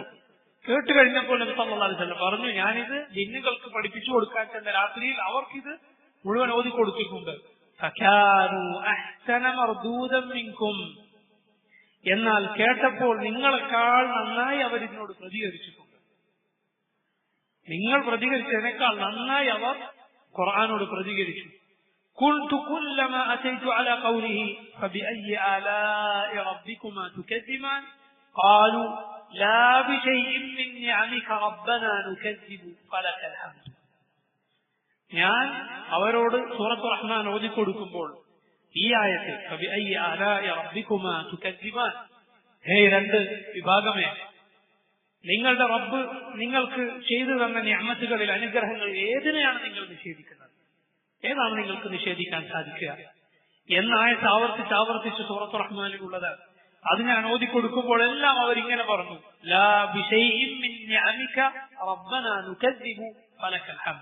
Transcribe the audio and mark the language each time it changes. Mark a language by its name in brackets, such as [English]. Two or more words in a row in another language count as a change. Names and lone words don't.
[Malayalam] കേട്ട് കഴിഞ്ഞപ്പോൾ നബി [Arabic] صلى الله عليه وسلم [Malayalam] പറഞ്ഞു, ഞാനിത് ജിന്നുകൾക്ക് പഠിപ്പിച്ചു കൊടുക്കാൻ ചെന്ന രാത്രിയിൽ അവർക്കിത് മുഴുവൻ ഓതി കൊടുത്തിട്ടുണ്ട്. എന്നാൽ കേട്ടപ്പോൾ നിങ്ങളെക്കാൾ നന്നായി അവരിതിനോട് പ്രതികരിച്ചിട്ടുണ്ട്. നിങ്ങൾ പ്രതികരിച്ചതിനേക്കാൾ നന്നായി അവർ ഖുർആനോട് പ്രതികരിച്ചു. [Arabic] قلت كلما أتيت على قوله فبأي آلاء ربكما تكذبان قالوا لا بشيء من نعمك ربنا نكذب فلك الحمد. [Malayalam] ഞാൻ അവരോട് സൂറത്തുർ റഹ്മാൻ ഓതി കൊടുക്കുമ്പോൾ ഈ ആയത്ത് [Arabic] فبأي آلاء ربكما تكذبان, [Malayalam] ഹേ രണ്ട് വിഭാഗമേ, നിങ്ങളുടെ റബ്ബ് നിങ്ങൾക്ക് ചെയ്തു തന്ന നിഅമത്തുകളിൽ, അനുഗ്രഹങ്ങളിൽ ഏതിനെയാണ് നിങ്ങൾ നിഷേധിക്കുന്നത്? ഏതാണ് നിങ്ങൾക്ക് നിഷേധിക്കാൻ സാധിക്കുക? എന്നായത്ത് ആവർത്തിച്ച് സൂറത്തുർ റഹ്മാനിലുള്ളത്. അത് ഞാൻ ഓതി കൊടുക്കുമ്പോഴെല്ലാം അവരിങ്ങനെ പറഞ്ഞു, [Arabic] لا بشيء من نعمك ربنا نكذب فلك الحمد.